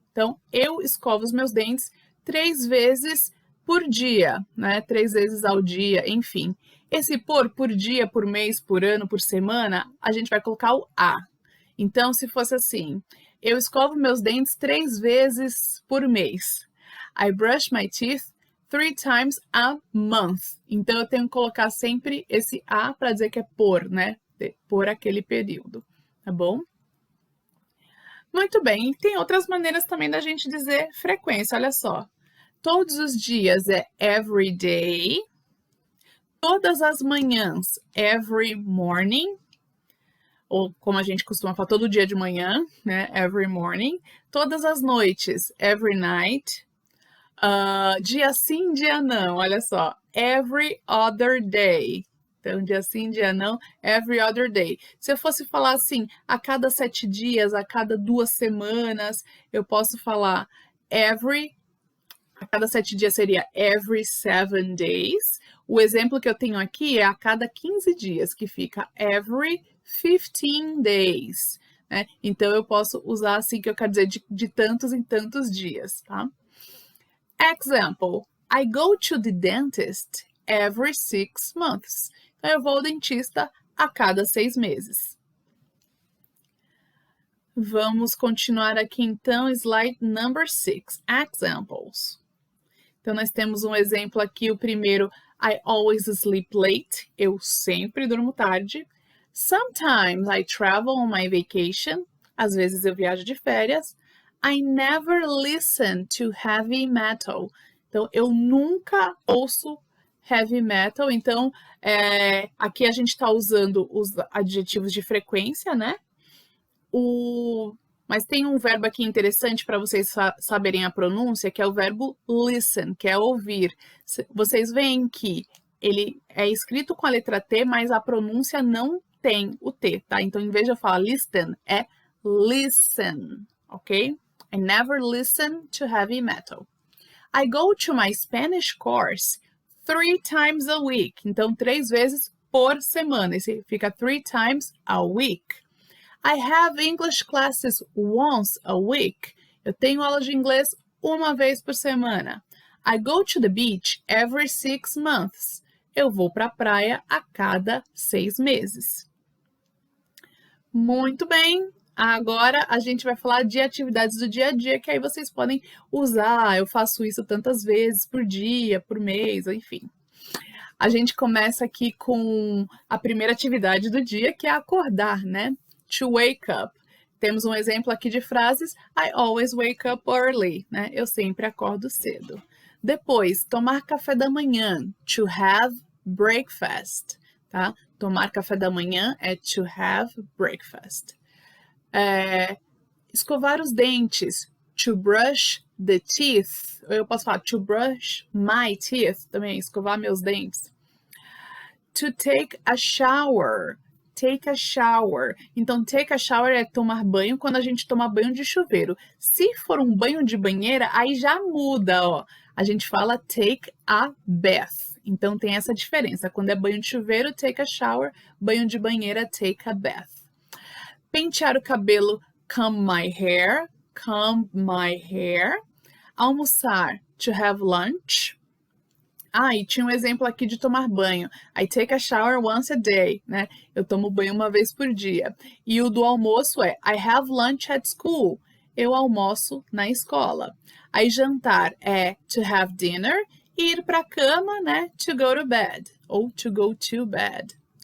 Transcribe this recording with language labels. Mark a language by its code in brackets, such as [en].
[pt] Então, eu escovo os meus dentes 3 vezes por dia, né? 3 vezes ao dia, enfim. Esse por dia, por mês, por ano, por semana, a gente vai colocar o a. Então, se fosse assim, eu escovo meus dentes 3 vezes por mês. [en] I brush my teeth 3 times a month. [pt] Então, eu tenho que colocar sempre esse a para dizer que é por, né? Por aquele período, tá bom? Muito bem, e tem outras maneiras também da gente dizer frequência, olha só. Todos os dias é [en] every day. [pt] Todas as manhãs, [en] every morning. [pt] Ou como a gente costuma falar, todo dia de manhã, né? [en] Every morning. [pt] Todas as noites, [en] every night. [pt] Dia sim, dia não, olha só. [en] Every other day. [pt] Então, dia sim, dia não, [en] every other day. [pt] Se eu fosse falar assim, a cada 7 dias, a cada 2 semanas, eu posso falar a cada 7 dias seria [en] every 7 days. [pt] O exemplo que eu tenho aqui é a cada 15 dias, que fica [en] every 15 days. [pt] Né? Então, eu posso usar assim, que eu quero dizer de tantos em tantos dias, tá? [en] Example, I go to the dentist every 6 months. [pt] Então, eu vou ao dentista a cada 6 meses. Vamos continuar aqui, então, slide number 6, examples. Então, nós temos um exemplo aqui, o primeiro, [en] I always sleep late. [pt] Eu sempre durmo tarde. [en] Sometimes I travel on my vacation. [pt] Às vezes eu viajo de férias. [en] I never listen to heavy metal. [pt] Então, eu nunca ouço heavy metal. Então, aqui a gente está usando os adjetivos de frequência, né? Mas tem um verbo aqui interessante para vocês saberem a pronúncia, que é o verbo listen, que é ouvir. Vocês veem que ele é escrito com a letra T, mas a pronúncia não tem o T, tá? Então, em vez de eu falar listen, é listen, ok? [en] I never listen to heavy metal. I go to my Spanish course 3 times a week. [pt] Então, 3 vezes por semana. Esse fica [en] 3 times a week. I have English classes once a week. [pt] Eu tenho aulas de inglês uma vez por semana. [en] I go to the beach every 6 months. [pt] Eu vou para a praia a cada 6 meses. Muito bem. Agora a gente vai falar de atividades do dia a dia, que aí vocês podem usar. Eu faço isso tantas vezes por dia, por mês, enfim. A gente começa aqui com a primeira atividade do dia, que é acordar, né? [en] To wake up. [pt] Temos um exemplo aqui de frases. [en] I always wake up early, né? [pt] Eu sempre acordo cedo. Depois, tomar café da manhã. [en] To have breakfast, [pt] tá? Tomar café da manhã é [en] to have breakfast. [pt] Escovar os dentes. [en] To brush the teeth. [pt] Eu posso falar [en] to brush my teeth [pt] também, escovar meus dentes. [en] To take a shower. Take a shower. [pt] Então, [en] take a shower [pt] é tomar banho quando a gente toma banho de chuveiro. Se for um banho de banheira, aí já muda, ó. A gente fala [en] take a bath. [pt] Então, tem essa diferença. Quando é banho de chuveiro, [en] take a shower. [pt] Banho de banheira, [en] take a bath. [pt] Pentear o cabelo, [en] comb my hair. Comb my hair. Almoçar, to have lunch. [pt] E tinha um exemplo aqui de tomar banho. [en] I take a shower once a day, né? [pt] Eu tomo banho uma vez por dia. E o do almoço é [en] I have lunch at school. [pt] Eu almoço na escola. Aí jantar é [en] to have dinner. [pt] E ir para a cama, né? [en] To go to bed. Ou to go to bed.